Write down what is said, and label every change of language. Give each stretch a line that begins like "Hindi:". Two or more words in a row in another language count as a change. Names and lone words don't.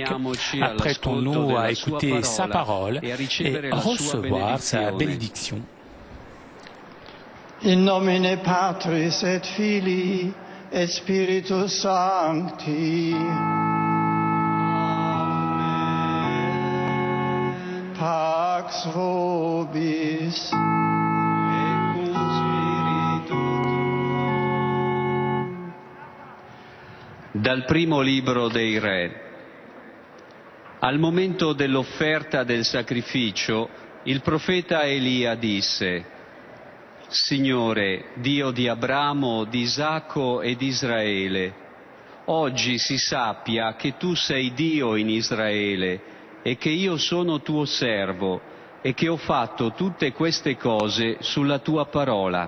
French: Apprêtons-nous à écouter sa parole et recevoir sa bénédiction.
Latin: In nomine Patris et Filii et Spiritus Sancti. Pax vobis.
Italian: Dal primo libro dei Re. Al momento dell'offerta del sacrificio, il profeta Elia disse: Signore, Dio di Abramo, di Isacco e di Israele, oggi si sappia che tu sei Dio in Israele e che io sono tuo servo e che ho fatto tutte queste cose sulla tua parola.